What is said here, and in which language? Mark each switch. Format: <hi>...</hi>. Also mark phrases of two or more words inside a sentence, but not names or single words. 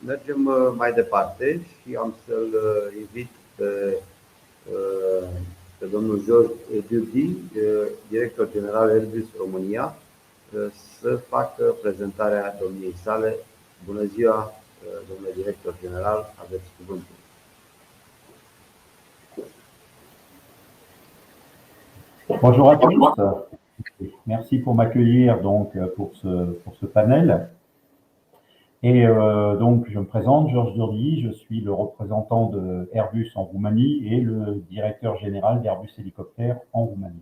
<ro>Mergem mai departe și am să-l invit uh, pe domnul George Duby, director general Airbus România, să facă prezentarea domniei sale. Bună ziua, domnule director general, aveți cuvântul.</ro> <fr>Bonjour à tous. Merci pour m'accueillir donc pour ce panel. Et donc je me présente, Georges Durdy, je suis le représentant de Airbus en Roumanie et le directeur général d'Airbus Hélicoptères en Roumanie.</fr>